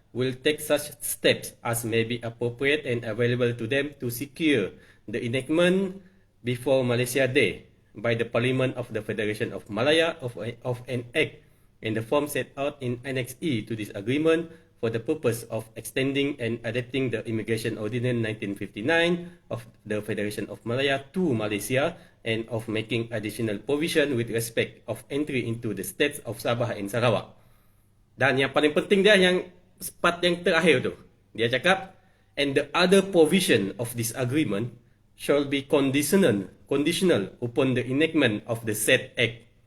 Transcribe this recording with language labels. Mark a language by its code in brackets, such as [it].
[en] will take such steps as may be appropriate and available to them to secure the enactment before Malaysia Day by the Parliament of the Federation of Malaya of an act in the form set out in Annex E to this agreement for the purpose of extending and adapting the Immigration Ordinance 1959 of the Federation of Malaya to Malaysia and of making additional provision with respect of entry into the states of Sabah and Sarawak. [ms] Dan yang paling penting dia yang part yang terakhir tu. Dia cakap, [en] and the other provision of this agreement shall be conditional upon the enactment of the said act.